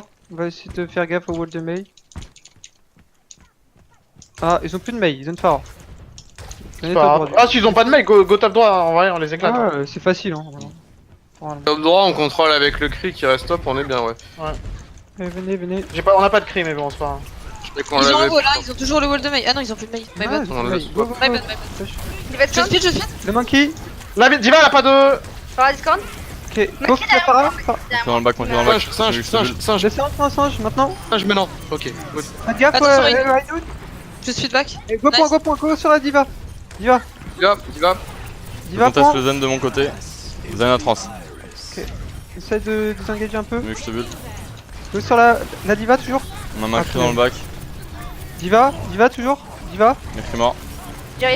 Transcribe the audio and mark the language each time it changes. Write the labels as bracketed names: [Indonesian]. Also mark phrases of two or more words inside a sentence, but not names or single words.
[French] On va essayer de faire gaffe au wall de Mei. Ah, ils ont plus de Mei, ils ont de Phare. C'est pas grave. Ah, s'ils ont pas de mec, go top droit, en vrai, on les éclate. Ah, c'est facile, hein. Voilà. Top droit, on contrôle avec le cri qui reste top, on est bien, ouais. Allez, venez. On a pas de cri, mais bon, c'est pas grave. Je crois qu'on Ils ont un l'avait. wall là, ils ont toujours le wall de Mei. Ah non, ils ont plus de Mei. [English] My [French] Ah, [English] bad. [French] ils ont On plus de le Mei. laisse Go, pas. go, [English] My [French] go. [English] bad. [French] Il va Je Discord. speed. Le Monkey. La Diva, elle a pas de. Par la Discord. [English] Ok, go for [French] la Phare. Monte dans le bac, monte dans le bac. Singe. Descends, singe, maintenant. Singe maintenant. [English] Ok, good. [French] Faites gaffe, Attention, Rhino. Je [English] speed back. [French] Go Nice. go sur la Diva. Il va. Diva, Conteste prends. le Zen de mon côté. Zen à trans. Essaye de désengager un peu. Mais je te bulle. Go sur la Diva toujours. On a Macri dans le bac. Diva toujours. Diva. Macri mort. J'arrive